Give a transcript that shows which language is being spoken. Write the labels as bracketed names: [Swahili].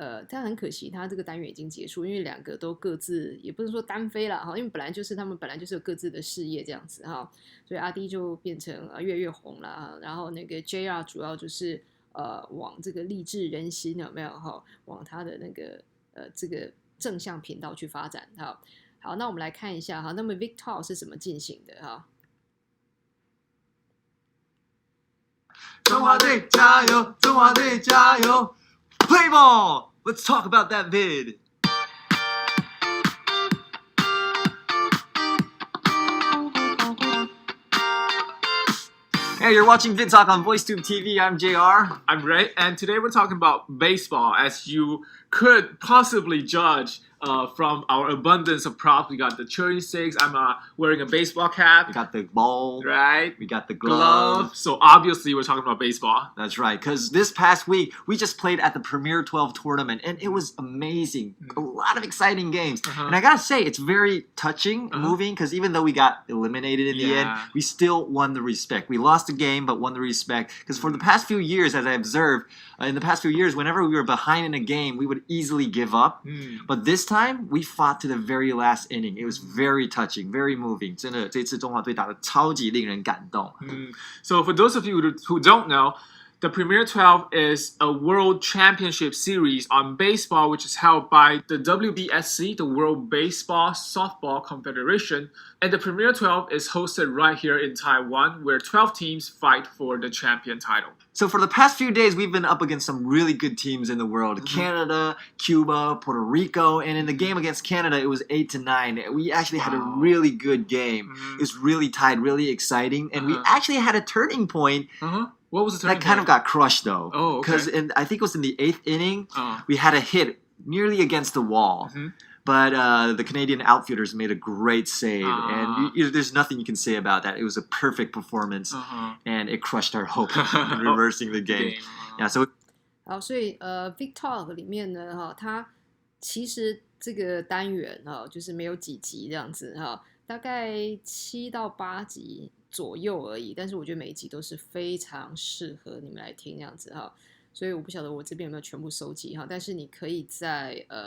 [Chinese] 但很可惜，他这个单元已经结束，因为两个都各自也不是说单飞啦，因为他们本来就是有各自的事业这样子哈，所以阿弟就变成越来越红啦，然后那个 JR 主要就是往这个励志人心有没有哈，往他的那个这个正向频道去发展哈。好，那我们来看一下哈，那么 Vidtalk 是怎么进行的哈？中华队加油！中华队加油 ！ [English] Play ball! Let's talk about that vid. Hey, you're watching Vidtalk on VoiceTube TV. I'm JR. I'm Ray, and today we're talking about baseball. As you could possibly judge from our abundance of props, we got the cherry sticks. I'm wearing a baseball cap. We got the ball. Right. We got the glove. So obviously we're talking about baseball. That's right, because this past week, we just played at the Premier 12 tournament, and it was amazing. A lot of exciting games. And I gotta say, it's very touching, moving, because even though we got eliminated in the end, we still won the respect. We lost the game, but won the respect. Because for the past few years, as I observed, in the past few years, whenever we were behind in a game, we would easily give up. But this time, we fought to the very last inning. It was very touching, very moving. [Chinese] 真的，这次中华队打得超级令人感动。 [English] So for those of you who don't know, the Premier 12 is a World Championship series on baseball, which is held by the WBSC, the World Baseball Softball Confederation. And the Premier 12 is hosted right here in Taiwan, where 12 teams fight for the champion title. So for the past few days, we've been up against some really good teams in the world. Canada, Cuba, Puerto Rico. And in the game against Canada, it was 8-9. We actually had a really good game. It was really tight, really exciting. And we actually had a turning point. What was the turning point? That kind of got crushed, though. Oh, okay. Because I think it was in the 8th inning, we had a hit nearly against the wall. But the Canadian outfielders made a great save, and there's nothing you can say about that. It was a perfect performance, and it crushed our hope in reversing the game. Yeah, so [Chinese] 好，所以Vidtalk 里面呢，它其实这个单元就是没有几集这样子大概7到8集左右而已，但是我觉得每一集都是非常适合你们来听这样子所以我不晓得我这边有没有全部收集但是你可以在